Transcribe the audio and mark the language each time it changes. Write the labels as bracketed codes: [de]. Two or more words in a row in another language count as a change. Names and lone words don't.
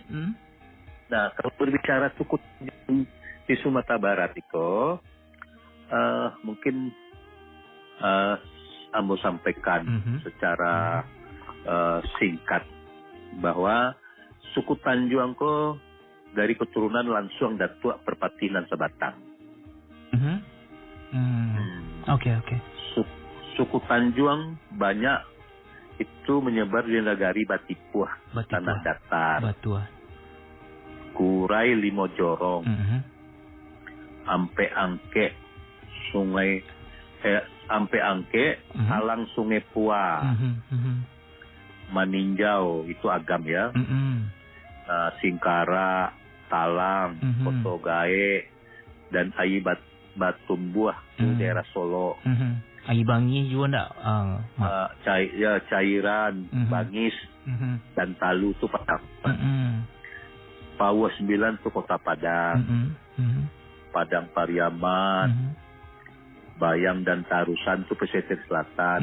[id] Nah, kalau berbicara suku di Sumatera Barat itu mungkin Ambo sampaikan secara singkat bahwa suku Tanjuang ko dari keturunan langsung Datuk Perpatinan Sebatang. Oke. Suku Tanjuang banyak itu menyebar di negari Batipuah, tanah datar. Kurai Limo Jorong, Ampe Angke, Alang Sungai Pua, Maninjau itu Agam ya. Singkara, Talang, Kotogae, dan Ayi Batumbuah di daerah Solo. Ayi Bangi juga enggak? Cairan, Bangis, dan Talu itu Padang. Pawas 9 itu Kota Padang. Padang Pariaman, Bayam dan Tarusan itu pesisir selatan.